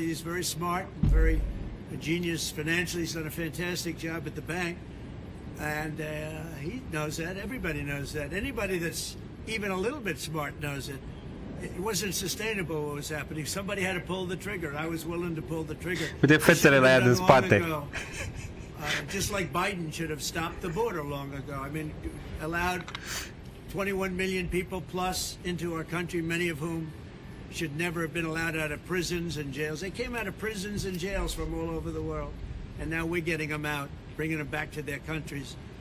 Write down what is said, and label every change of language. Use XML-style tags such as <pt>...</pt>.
<en>He's very smart, very genius financially. He's done a fantastic job at the bank. And he knows that. Everybody knows that. Anybody that's even a little bit smart knows it. It wasn't sustainable what was happening. Somebody had to pull the trigger. I was willing to pull the trigger.</en> <ro>Uite fețele la ea din spate.</ro> <en>Just like Biden should have stopped the border long ago. I mean, allowed 21 million people plus into our country, many of whom should never have been allowed out of prisons and jails. They came out of prisons and jails from all over the world. And now we're getting them out, bringing them back to their countries.</en>